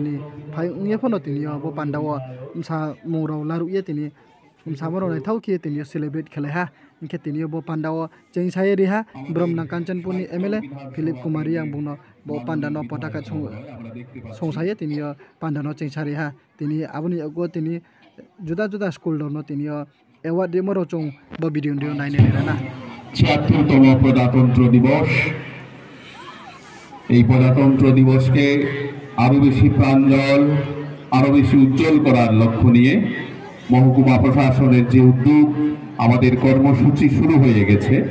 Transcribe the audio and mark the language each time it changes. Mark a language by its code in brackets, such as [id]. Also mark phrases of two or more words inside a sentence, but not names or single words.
[trp] ni phai ungye phono tini bo pandao sa murau laru ye tini samaro nai thau ki tini celebrate khale ha inke tini bo pandao cheng sai ri ha Bromnang Kanchanpur ni MLA Philip Kumar yang bungno bo pandano potaka song sai tini pandano cheng sari ha tini abuni ago tini juda juda school no tini award de moro chong bo video nai na [bn] ৭৬তম প্রজাতন্ত্র দিবস এই প্রজাতন্ত্র দিবসকে আরো বেশি প্রাঞ্জল আরো বেশি উজ্জ্বল করার লক্ষ্য নিয়ে মহকুমা প্রশাসনের যে উদ্যোগ আমাদের কর্মসূচি শুরু হয়ে গেছে